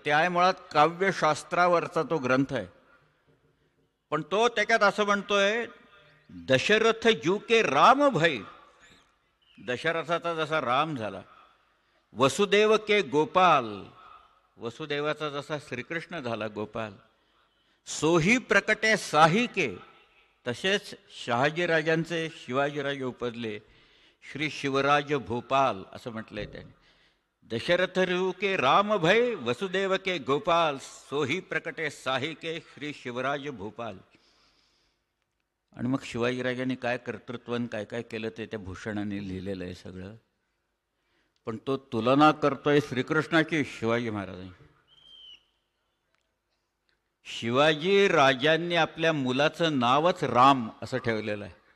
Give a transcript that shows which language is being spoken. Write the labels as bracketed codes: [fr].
[mr] ते आहे मुळात काव्यशास्त्रावरचा तो ग्रंथ आहे. पण तो त्याच्यात असं म्हणतोय, [bra] दशरथ जू के राम भई, [mr] दशरथाचा जसा राम झाला, [bra] वसुदेव के गोपाल, [mr] वसुदेवाचा जसा श्रीकृष्ण झाला गोपाल, [bra] सोही प्रकटे साहिके, [mr] तसेच शहाजीराजांचे शिवाजीराजे उपजले श्री शिवराज भोपाल असं म्हटलंय त्याने. [bra] दशरथ रू के राम भय, वसुदेव के गोपाल, सोही प्रकटे साहिके श्री शिवराज भोपाल. [mr] आणि मग शिवाजीराजांनी काय कर्तृत्वन काय काय केलं ते त्या भूषणाने लिहिलेलं आहे सगळं. पण तो तुलना करतोय श्रीकृष्णाची शिवाजी महाराजांनी. शिवाजी राजांनी आपल्या मुलाचं नावच राम असं ठेवलेलं आहे.